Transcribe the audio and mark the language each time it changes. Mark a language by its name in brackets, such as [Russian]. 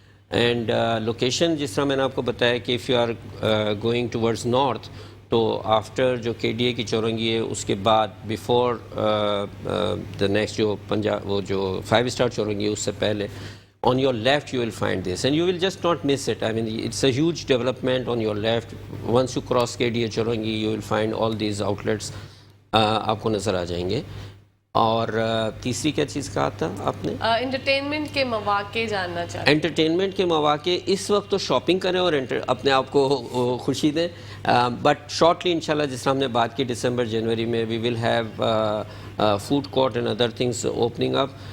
[Urdu] And location جس طرح میں نے آپ کو بتایا کہ [English] if you are going towards north [Urdu] تو آفٹر جو کے ڈی اے کی چورنگی ہے اس کے بعد [English] before the next [Urdu] جو پنجاب وہ جو 5 اسٹار چورنگی ہے اس سے پہلے [English] on your left you will find this and you will just not miss it. I mean it's a huge development on your left. Once you cross KDA Chorangi you will find all these outlets [Urdu] آپ کو نظر آ جائیں گے. اور تیسری کیا چیز کہا تھا آپ نے؟ انٹرٹینمنٹ کے مواقع جاننا چاہتے ہیں. انٹرٹینمنٹ کے مواقع اس وقت تو شاپنگ کریں اور اپنے آپ کو خوشی دیں, [English] but shortly [Urdu] انشاءاللہ جس طرح ہم نے بات کی دسمبر جنوری میں [English] We will have food court and other things opening up.